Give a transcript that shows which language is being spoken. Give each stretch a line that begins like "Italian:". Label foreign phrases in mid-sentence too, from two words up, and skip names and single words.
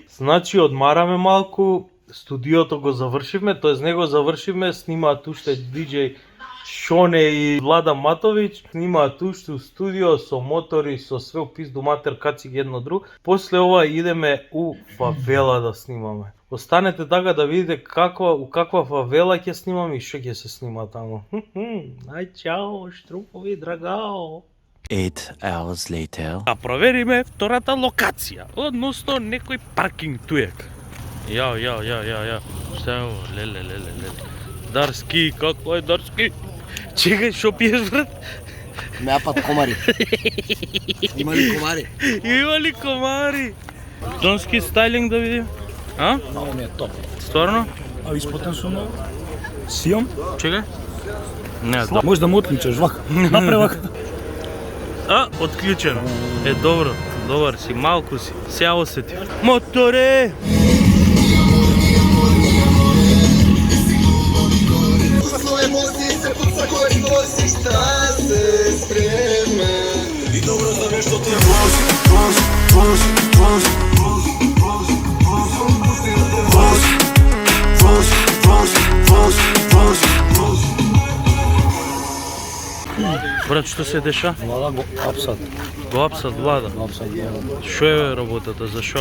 Macedonian: Значи, одмараме малку, студиото го завршивме, тоест не го завршивме, снимаат уште диџеј Шоне и Влада Матовиќ, снимаат уште у студио со мотори, со
Serbian: све у пизду матер,
Macedonian: каци ги едно друг. После ова идеме у фавела да снимаме. Останете така да видите у каква фавела ќе снимаме и што ќе се снима таму. Ај чао, штрупови, драгао.
English: 8 hours later.
Macedonian: Да провериме втората локација, односно некој паркинг туек. Ја. Што е ово? Леле. Дарски, како е Дарски? Чекај, шо пиеш, брат? Напад комари. Има ли комари? Има ли комари? Тонски стайлинг да видим? А? Много ми е топ. Стварно? А испотен сум много. Сијам? Чекај. Не, да. Може да му отклучаш вака. Напред вака. А, отклучено. Е, добро. Добар си, малку си. Сега осети. Моторе!
Serbian: I dobro znam je što te vozi.
Macedonian: Брат, што се деша? Влада го апсат. Го апсат Влада. Шо е работата, за шо?